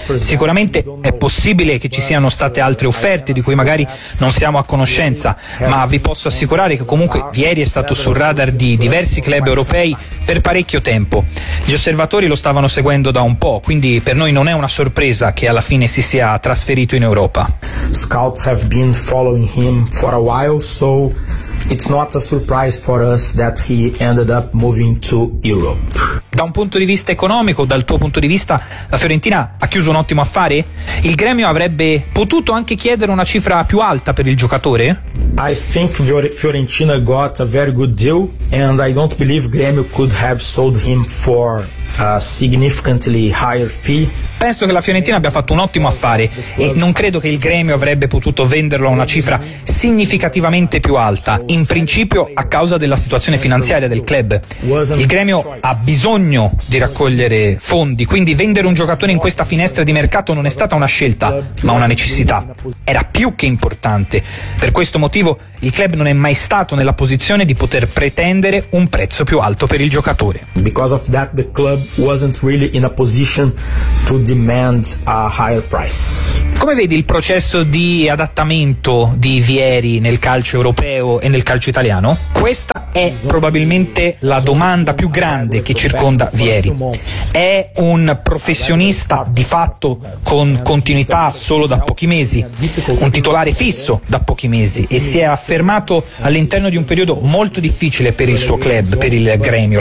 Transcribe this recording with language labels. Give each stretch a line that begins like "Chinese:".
Italian: Sicuramente è possibile che ci siano state altre offerte di cui magari non siamo a conoscenza, ma vi posso assicurare che comunque Vieri è stato sul radar di diversi club europei per parecchio tempo. Gli osservatori lo stavano seguendo da un po', quindi per noi non è una sorpresa che alla fine si sia trasferito in Europa.
English: Scouts have been following him for a while, so it's not a surprise for us that he ended up moving to Europe.
Italian: Da un punto di vista economico, dal tuo punto di vista, la Fiorentina ha chiuso un ottimo affare? Il gremio avrebbe potuto anche chiedere una cifra più alta per il giocatore?
English: I think Fiorentina got a very good deal and I don't believe Gremio could have sold him for a significantly higher fee.
Italian: Penso che la Fiorentina abbia fatto un ottimo affare e non credo che il gremio avrebbe potuto venderlo a una cifra significativamente più alta, in principio a causa della situazione finanziaria del club. Il gremio ha bisogno di raccogliere fondi, quindi vendere un giocatore in questa finestra di mercato non è stata una scelta, ma una necessità. Era più che importante. Per questo motivo il club non è mai stato nella posizione di poter pretendere un prezzo più alto per il giocatore.
English: Because of that, the club wasn't really in a position to demand a higher price.
Italian: Come vedi il processo di adattamento di Vieri nel calcio europeo e nel calcio italiano? Questa è probabilmente la domanda più grande che circonda Vieri. È un professionista di fatto con continuità solo da pochi mesi, un titolare fisso da pochi mesi e si è affermato all'interno di un periodo molto difficile per il suo club, per il gremio.